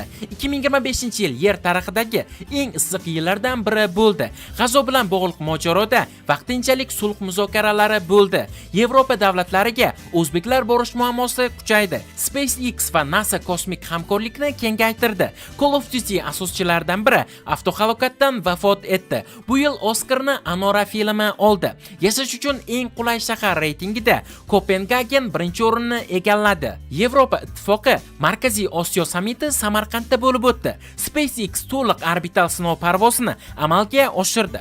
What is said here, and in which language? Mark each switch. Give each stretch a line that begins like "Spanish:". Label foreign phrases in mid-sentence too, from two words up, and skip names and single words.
Uzbek: 2025-yil yer tarixidagi davridagi eng issiq yillardan biri bo'ldi. G'azo bilan bog'liq mojaroda vaqtinchalik sulh muzokaralari bo'ldi. Yevropa davlatlariga o'zbeklar borish muammosi kuchaydi. SpaceX va NASA kosmik hamkorlikni kengaytirdi. Call of Duty asoschilaridan biri avtohalokatdan vafot etdi. Bu yil Oscarni Anora filmi oldi. Yashash uchun eng qulay shahar reytingida Kopengagen birinchi o'rinni egalladi. Yevropa ittifoqi Markaziy Osiyo sammiti Samarqandda bo'lib o'tdi. SpaceX to'liq orbital sinov parvozini amalga oshirdi.